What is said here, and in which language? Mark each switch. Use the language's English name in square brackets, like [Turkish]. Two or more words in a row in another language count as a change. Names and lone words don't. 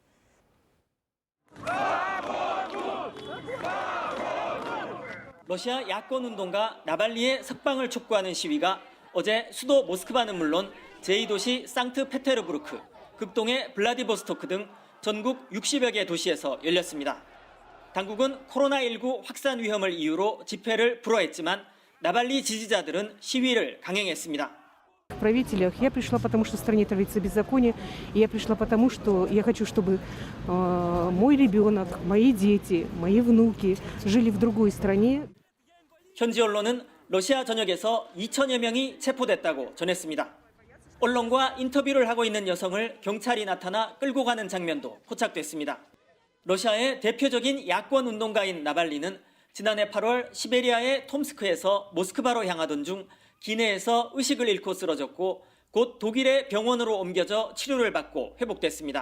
[Korean] 러시아 야권 운동가 나발리의 석방을 촉구하는 시위가 어제 수도 모스크바는 물론 제2도시 상트페테르부르크, 극동의 블라디보스토크 등 전국 60여 개 도시에서 열렸습니다. 당국은 코로나19 확산 위험을 이유로 집회를 불허했지만 나발리 지지자들은 시위를 강행했습니다. [Russian] В правителях я пришла, потому что в стране творится беззаконие, и я пришла потому, что я хочу, чтобы мой ребенок, мои дети, мои внуки жили в другой стране. [Korean] 현지 언론은 러시아 전역에서 2천여 명이 체포됐다고 전했습니다. 언론과 인터뷰를 하고 있는 여성을 경찰이 나타나 끌고 가는 장면도 포착됐습니다. 러시아의 대표적인 야권 운동가인 나발리는 지난해 8월 시베리아의 톰스크에서 모스크바로 향하던 중 기내에서 의식을 잃고 쓰러졌고 곧 독일의 병원으로 옮겨져 치료를 받고 회복됐습니다.